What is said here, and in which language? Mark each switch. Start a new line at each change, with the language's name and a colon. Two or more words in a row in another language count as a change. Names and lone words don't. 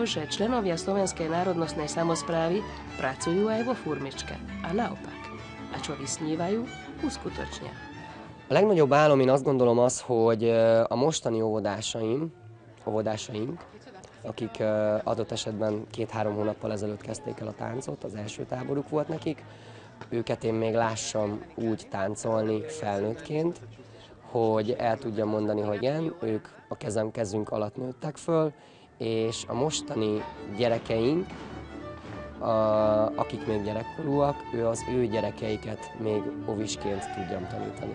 Slovak: že členovia Slovenskej národnostnej samosprávy pracujú aj vo Furmičke. A naopak. A čo vysnívajú, uskutočnia.
Hungarian: A legnagyobb álom én azt gondolom az, hogy a mostani óvodásaink, akik adott esetben 2-3 hónappal ezelőtt kezdték el a táncot, az első táboruk volt nekik, őket én még lássam úgy táncolni felnőttként, hogy el tudjam mondani, hogy igen, ők a kezünk alatt nőttek föl, és a mostani gyerekeink, akik még gyerekkorúak, az ő gyerekeiket még ovisként tudjam tanítani.